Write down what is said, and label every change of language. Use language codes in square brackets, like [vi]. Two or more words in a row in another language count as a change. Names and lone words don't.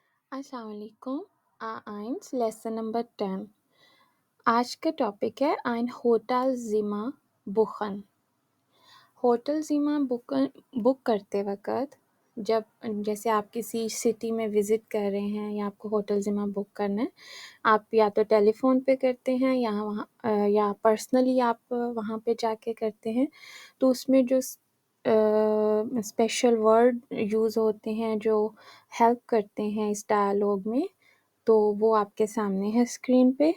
[en] Assalamualaikum. A1 lesson number 10. [ur] آج کا ٹاپک ہے [de] ein Hotelzimmer buchen. [ur] ہوٹل زیمر بک کرتے وقت جب جیسے آپ کسی سٹی میں وزٹ کر رہے ہیں یا آپ کو ہوٹل زیمر بک کرنا ہے، آپ یا تو ٹیلیفون پہ کرتے ہیں یا پرسنلی آپ وہاں پہ جا کے کرتے ہیں، تو اس میں جو [en] special word [ur] یوز ہوتے ہیں جو ہیلپ کرتے ہیں اس ڈائیلاگ میں، تو وہ آپ کے سامنے ہے سکرین پہ.